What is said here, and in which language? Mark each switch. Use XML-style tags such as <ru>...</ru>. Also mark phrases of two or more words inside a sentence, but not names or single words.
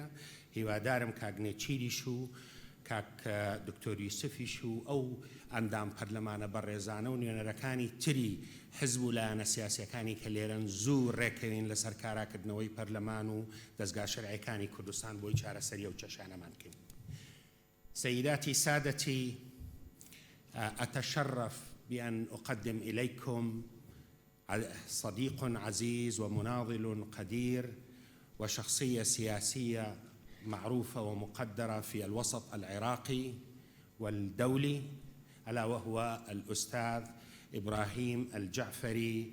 <ckb>هیوادارم کاک نێچیریش و کاک دکتۆر یوسفیش و ئەو ئەندام پەرلەمانە بەڕێزانە و نوێنەرەکانی تری حزب و لایەنە سیاسیەکانی کە لێرەن زوو ڕێکەوین لەسەر کاراکردنەوەی پەرلەمان و دەستگا شەرعیەکانی کوردستان بۆی چارەسەری ئەو کێشانەمان بکەین.</ckb> <ar>سيداتي سادتي، أتشرف بأن أقدم إليكم صديق عزيز ومناضل قدير وشخصية سياسية معروفة ومقدرة في الوسط العراقي والدولي، ألا وهو الأستاذ إبراهيم الجعفري</ar>